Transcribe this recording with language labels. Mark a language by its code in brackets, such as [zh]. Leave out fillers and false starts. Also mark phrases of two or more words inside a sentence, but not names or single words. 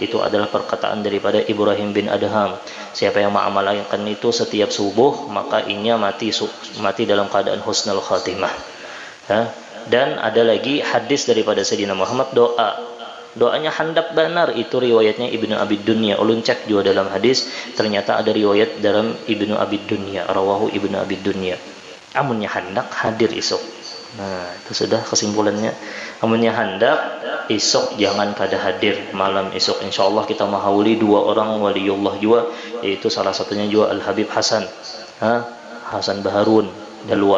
[bjn] Itu adalah perkataan daripada Ibrahim bin Adham. Siapa yang mengamalkan itu setiap subuh, maka inya mati dalam keadaan husnul khatimah. Dan ada lagi hadis daripada Sayyidina Muhammad, doa doanya handap benar. Itu riwayatnya Ibnu Abi Dunya. Ulun cek juga dalam hadis, ternyata ada riwayat dalam Ibnu Abi Dunya, rawahu Ibnu Abi Dunya. Amunnya handak hadir isuk. Nah, itu sudah kesimpulannya. Amunnya handak isuk jangan kada hadir malam isuk. Insyaallah kita mahauli dua orang waliullah juga, yaitu salah satunya juga Al Habib Hasan. Hasan Baharun Dalwa.